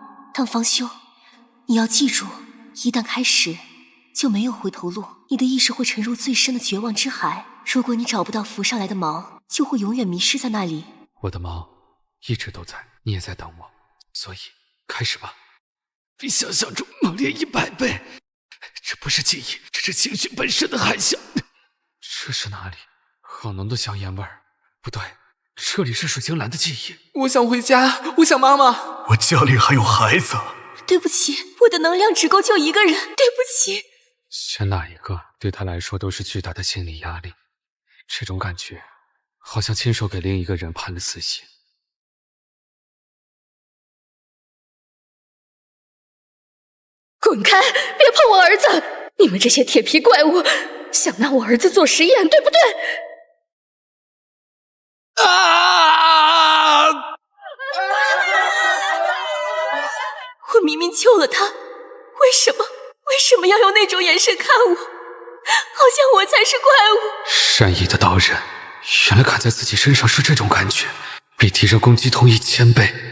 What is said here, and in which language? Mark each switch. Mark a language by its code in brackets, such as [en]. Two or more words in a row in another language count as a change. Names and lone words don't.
[zh] 但方修，你要記住，一旦開始，就沒有回頭路。你的意識會沉入最深的絕望之海。如果你找不到浮上來的毛，就會永遠迷失在那裡。我的毛一直都在，你也在等我，所以開始吧。比想象中猛烈100倍。這不是記憶，這是情緒本身的海嘯。這是哪裡？好濃的香煙味兒。不對，這裡是水晶蘭的記憶。我想回家，我想媽媽。我家裡還有孩子。對不起，我的能量只夠救一個人，對不起。選哪一個，對他來說都是巨大的心理壓力。這種感覺，好像親手給另一個人判了死刑。滾開！別碰我兒子！你們這些鐵皮怪物，想拿我兒子做實驗，對不對？啊！我明明救了他，為什麼要用那種眼神看我？好像我才是怪物。善意的刀刃，原來砍在自己身上是這種感覺，比敵人攻擊痛1000倍。